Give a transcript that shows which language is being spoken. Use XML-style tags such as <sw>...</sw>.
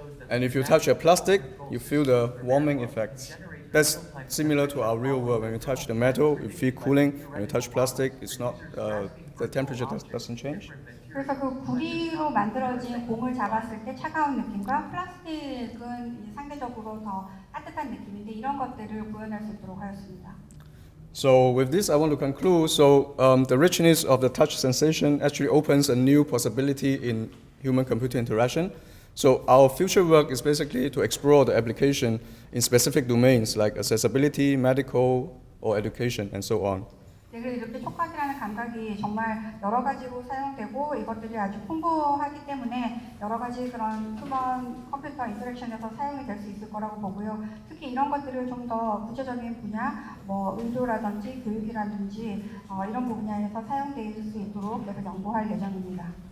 <en>And if you touch a plastic, you feel the warming effects. That's similar to our real world. When you touch the metal, you feel cooling. When you touch plastic, it's not the temperature doesn't change.</en> <ko>그래서 그 구리로 만들어진 공을 잡았을 때 차가운 느낌과 플라스틱은 상대적으로 더 따뜻한 느낌인데 이런 것들을 구현할 수 있도록 하였습니다.</ko> <en>So with this, I want to conclude. So the richness of the touch sensation actually opens a new possibility in human-computer interaction. So our future work is basically to explore the application in specific domains like accessibility, medical, or education, and so on.</en> <ko>네, 그래서 이렇게 촉각이라는 감각이 정말 여러 가지로 사용되고 이것들이 아주 풍부하기 때문에 여러 가지 그런 휴먼 컴퓨터 인터랙션에서 사용이 될 수 있을 거라고 보고요. 특히 이런 것들을 좀 더 구체적인 분야, 뭐 의료라든지 교육이라든지 이런 분야에서 사용될 수 있도록 계속 연구할 예정입니다.</ko>